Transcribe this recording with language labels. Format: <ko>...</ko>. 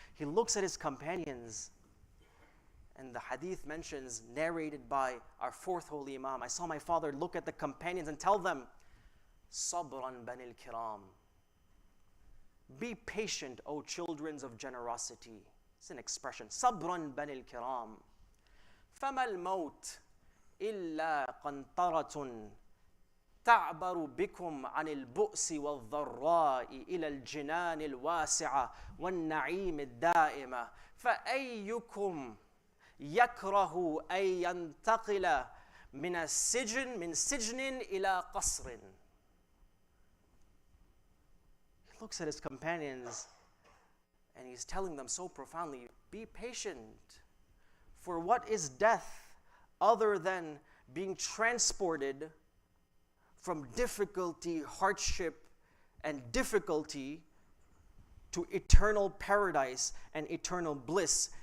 <en>He looks at his companions, and the hadith mentions, narrated by our fourth holy Imam, I saw my father look at the companions and tell them,</en> <ar>Sabran banil kiram.</ar> <en>Be patient, O children of generosity. It's an expression.</en> <ar>Sabran banil kiram. Fama al-maut illa qantaratun تعبر بكم عن البؤس والضراء إلى الجنان الواسعة والنعيم الدائمة فأيكم يكره أن ينتقل من سجن إلى قصر.</ar> <en>He looks at his companions and he's telling them so profoundly, be patient. For what is death other than being transported from difficulty, hardship, and difficulty to eternal paradise and eternal bliss?</en>